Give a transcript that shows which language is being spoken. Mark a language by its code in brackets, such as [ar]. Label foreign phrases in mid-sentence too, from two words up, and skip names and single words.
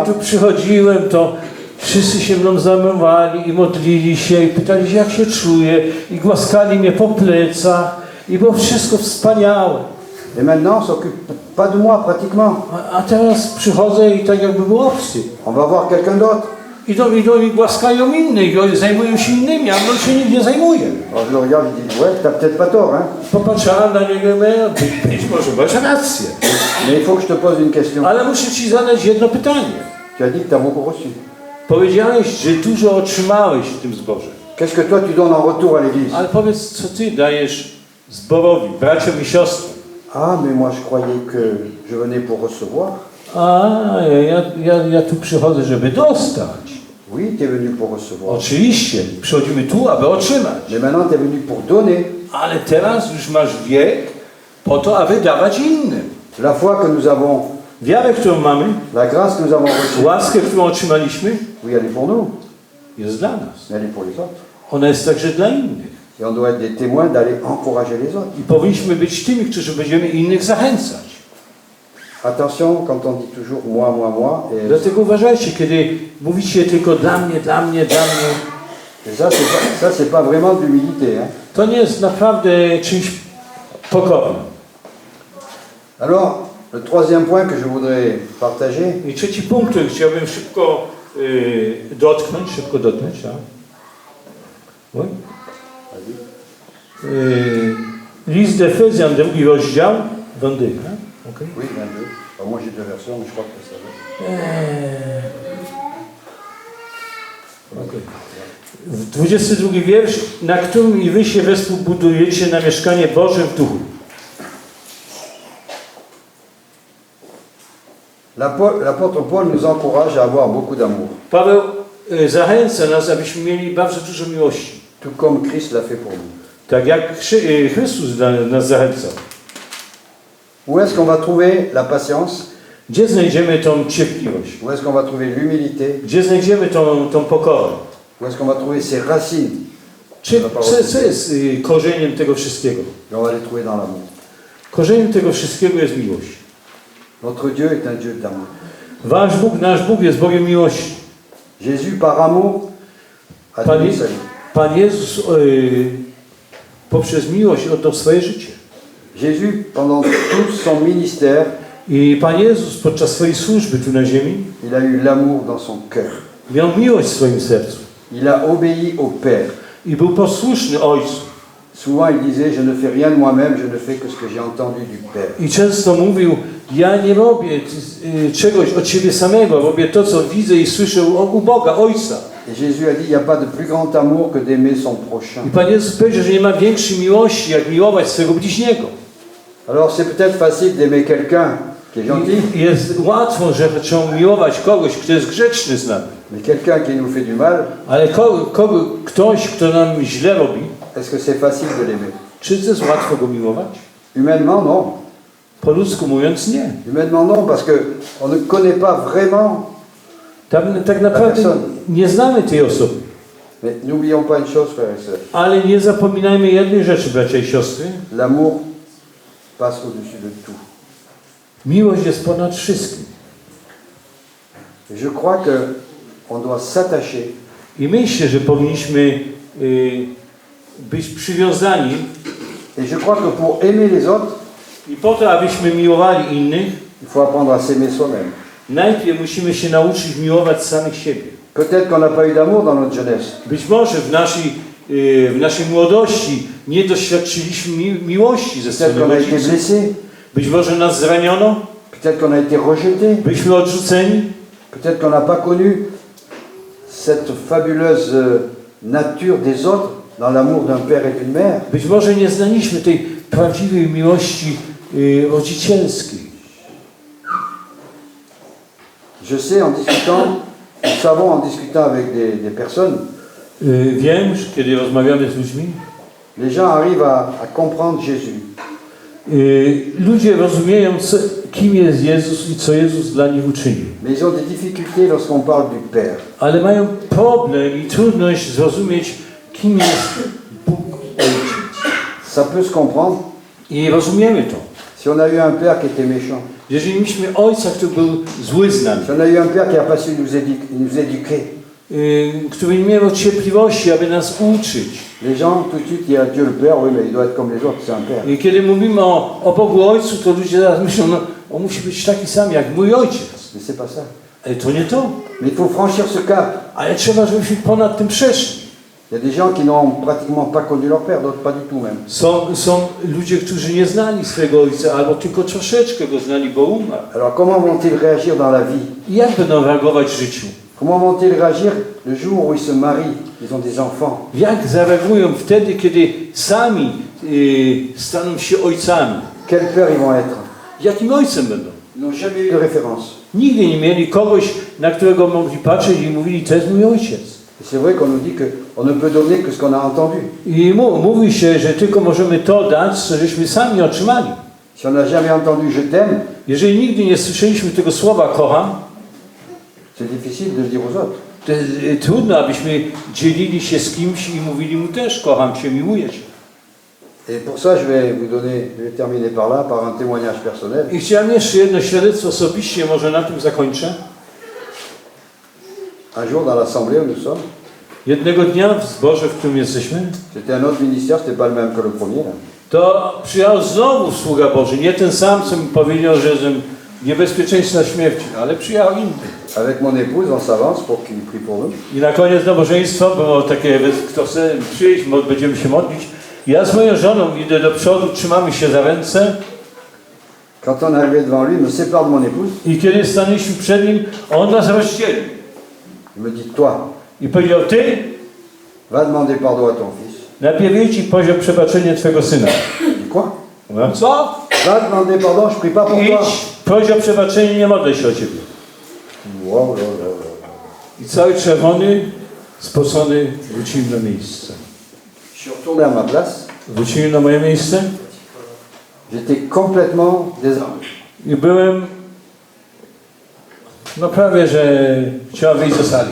[pl] Kiedy tu przychodziłem, to wszyscy się mną zajmowali i modlili się i pytali się, jak się czuję i głaskali mnie po plecach i było wszystko wspaniałe. [fr] Et maintenant, on s'occupe pas de moi pratiquement. [pl] A teraz przychodzę i tak jakby był obcy. [fr] On va voir quelqu'un d'autre. [pl] Idą i głaskają innych, i zajmują się innymi, a on się nikt nie zajmuje. [fr] Alors je le regarde, je dis, ouais, t'as peut-être pas tort, hein. [pl] Popatrzałem na niego i mówię, być może masz rację. [fr] Mais il faut que je te pose une question. [pl] Ale muszę Ci zadać jedno pytanie. [fr] Tu as dit que tu as beaucoup reçu. [pl] Powiedziałeś, że dużo otrzymałeś w tym zborze. [fr] Qu'est-ce que toi tu donnes en retour à l'église? [pl] Ale powiedz, co Ty dajesz zborowi, braciom i siostrom. [fr] Ah, mais moi je croyais que je venais pour recevoir. [pl] A, ja tu przychodzę, żeby dostać. [fr] Oui, tu es venu pour recevoir. [pl] Oczywiście, przychodzimy tu, aby otrzymać. [fr] Mais maintenant tu es venu pour donner. [pl] Ale teraz już masz wiek po to, aby dawać innym. [fr] La foi que nous avons, [pl] Wiarę, którą mamy, [fr] la grâce que nous avons reçue, [pl] łaskę, którą otrzymaliśmy, [fr] oui, elle est pour nous, [pl] jest dla nas. [fr] mais elle est pour les autres. [pl] Ona jest także dla innych. [fr] Et on doit être des témoins d'aller encourager les autres. [pl] I powinniśmy być tymi, którzy będziemy innych zachęcać. [fr] Attention, quand on dit toujours moi, moi, moi, et [pl] Dlatego uważajcie, kiedy mówicie tylko dla mnie, dla mnie, dla mnie, [fr] ça c'est pas vraiment de l'humilité, hein. [pl] to nie jest naprawdę czymś pokornym. [fr] Alors, le troisième point que je voudrais partager, [pl] I trzeci punkt, który chciałbym szybko dotknąć, tak? [fr] Oui? [pl] List d'Efezjan, 2 rozdział, 22, tak? Okay. [fr] oui, 22. Alors, moi j'ai deux versions, mais je crois que ça va. Okay. [pl] 22 wiersz, na którym i wy się wespół budujecie na mieszkanie Boże w duchu. [fr] L'apôtre Paul nous encourage à avoir beaucoup d'amour, [pl] Paweł zachęca nas, abyśmy mieli bardzo dużo miłości. [fr] tout comme Christ l'a fait pour nous. [pl] Tak jak Chrystus nas zachęcał. [fr] Où est-ce qu'on va trouver la patience? [pl] Gdzie znajdziemy tą cierpliwość? [fr] Où est-ce qu'on va trouver l'humilité? [pl] Gdzie znajdziemy tą pokorę? [fr] Où est-ce qu'on va trouver ces racines? [pl] Co jest korzeniem tego wszystkiego? [fr] Et on va les trouver dans l'amour. [pl] Korzeniem tego wszystkiego jest miłość. [fr] Notre Dieu est un Dieu d'amour. [pl] Wasz Bóg, nasz Bóg jest Bogiem miłości. [fr] Jésus, par amour, a donné sa vie. [pl] Pan Jezus poprzez miłość oddał swoje życie. [fr] Jésus, pendant tout son ministère, [pl] I Pan Jezus podczas swojej służby tu na ziemi [fr] il a eu l'amour dans son cœur. [pl] miał miłość w swoim sercu. [fr] Il a obéi au Père. [pl] I był posłuszny Ojcu. [fr] Souvent, il disait, je ne fais rien de moi-même, je ne fais que ce que j'ai entendu du Père. [pl] I często mówił, ja nie robię czegoś od siebie samego, robię to, co widzę i słyszę u Boga, Ojca. [fr] Et Jésus a dit, il n'y a pas de plus grand amour que d'aimer son prochain. [pl] I Pan Jezus powiedział, że nie ma większej miłości, jak miłować swego bliźniego. [fr] Alors, c'est peut-être facile d'aimer quelqu'un qui est gentil, [pl] I jest łatwo, że trzeba miłować kogoś, kto jest grzeczny z nami. [fr] mais quelqu'un qui nous fait du mal, [pl] Ale ktoś, kto nam źle robi, [fr] est-ce que c'est facile de l'aimer? [pl] czy to jest łatwo go miłować? [fr] Humainement, non. [pl] Po ludzku mówiąc, nie. [fr] Humainement, non, parce qu'on ne connaît pas vraiment. [pl] Tak naprawdę nie znamy tej osoby. [fr] Mais n'oublions pas une chose, frères et sœurs. [pl] Ale nie zapominajmy jednej rzeczy, bracia i siostry. [fr] L'amour passe au-dessus de tout. [pl] Miłość jest ponad wszystkim. [fr] Et je crois qu'on doit s'attacher [pl] I myślę, że powinniśmy być przywiązani [fr] et je crois que pour aimer les autres, [pl] i po to, abyśmy miłowali innych, [fr] il faut apprendre à s'aimer soi-même. [pl] najpierw musimy się nauczyć miłować samych siebie. [fr] Peut-être qu'on n'a pas eu d'amour dans notre jeunesse. [pl] Być może w naszej młodości nie doświadczyliśmy miłości ze [fr] Peut-être [pl] strony [fr] qu'on a été [pl] rodziców. [fr] blessé. [pl] Być może nas zraniono, [fr] Peut-être qu'on a été rejeté. [pl] byliśmy odrzuceni. [fr] Peut-être qu'on n'a pas connu cette fabuleuse nature des autres dans l'amour d'un père et d'une mère. [pl] Być może nie znaliśmy tej prawdziwej miłości rodzicielskiej. [fr] Je sais en discutant, nous savons en discutant avec des personnes, [pl] Wiem, że kiedy rozmawiamy z ludźmi, [fr] les gens arrivent à comprendre Jésus. [pl] Ludzie rozumieją, kim jest Jezus i co Jezus dla nich uczynił. [fr] Mais ils ont des difficultés lorsqu'on parle du Père. [pl] Ale mają problem i trudność zrozumieć, kim jest Bóg Ojciec. [fr] Ça peut se comprendre [pl] I rozumiemy to. [fr] si on a eu un Père qui était méchant. [pl] Jeżeli mieliśmy Ojca, który był zły z nami, [fr] Si on a eu un Père qui n'a pas su nous éduquer. [pl] który nie miał cierpliwości, aby nas uczyć. [fr] Les gens, tout de suite, il y a Dieu le Père, oui, mais il doit être comme les autres, c'est un Père. [pl] I kiedy mówimy o Bogu Ojcu, to ludzie zaraz myślą, no, on musi być taki sam jak mój ojciec. [fr] Mais c'est pas ça. [pl] Ale to nie to. [fr] Mais il faut franchir ce cap. [pl] Ale trzeba, żebyśmy ponad tym przeszli. [fr] Il y a des gens qui n'ont pratiquement pas connu leur Père, d'autres pas du tout même. [pl] Są ludzie, którzy nie znali swojego ojca, albo tylko troszeczkę go znali, bo umarł. [fr] Alors comment vont-ils réagir dans la vie? [pl] I jak będą reagować w życiu? [fr] Comment vont-ils réagir le jour où ils se marient, ils ont des enfants? [pl] Jak zareagują wtedy, kiedy sami staną się ojcami? [fr] Quel père ils vont être? [pl] Jakim ojcem będą? [fr] Ils n'ont jamais eu de référence. [pl] Nigdy nie mieli kogoś, na którego mogli patrzeć i mówili, to jest mój ojciec. [fr] Et c'est vrai qu'on nous dit qu'on ne peut donner que ce qu'on a entendu. [pl] I mówi się, że tylko możemy to dać, co żeśmy sami otrzymali. [fr] Si on n'a jamais entendu je t'aime, [pl] Jeżeli nigdy nie słyszeliśmy tego słowa kocham, [fr] c'est difficile de le dire aux autres. [pl] to trudno, abyśmy dzielili się z kimś i mówili mu też kocham cię, miłuję cię. [fr] Et pour ça, je vais terminer par là, par un témoignage personnel. [pl] I chciałem jeszcze jedno świadectwo osobiście, może na tym zakończę. [fr] Un jour, dans l'assemblée où nous sommes, [pl] Jednego dnia w zborze, w którym jesteśmy, [fr] c'était un autre ministère, c'était pas le même que le premier. Là. [pl] to przyjechał znowu sługa Boży, nie ten sam, co mi powiedział, że jestem niebezpieczeństwa śmierci, ale przyjechał inny. [fr] Avec mon épouse, on s'avance pour qu'il prie pour nous. [pl] I na koniec nabożeństwo było takie, kto chce przyjść, będziemy się modlić. Ja z moją żoną idę do przodu, trzymamy się za ręce. [fr] Quand on est arrivé devant lui, il me sépare de mon épouse. [pl] I kiedy stanęliśmy przed nim, on nas rozdzielił. [fr] Il me dit, toi, [pl] I powiedział, ty [fr] va demander pardon à ton fils. [pl] najpierw idź i poziom przebaczenia twojego syna. [fr] Je dis, quoi? [pl] No, co? [fr] Va demander pardon, je prie pas pour toi. [pl] Idź, poziom przebaczenia, nie modlę się o ciebie. [fr] Wow, là, là, là. [pl] I cały czerwony, spocony, wróciłem na miejsce. [fr] Je suis retourné à ma place. [pl] Wróciłem na moje miejsce [fr] J'étais complètement désarmé. [pl] I byłem, no prawie, że chciałem wyjść ze sali.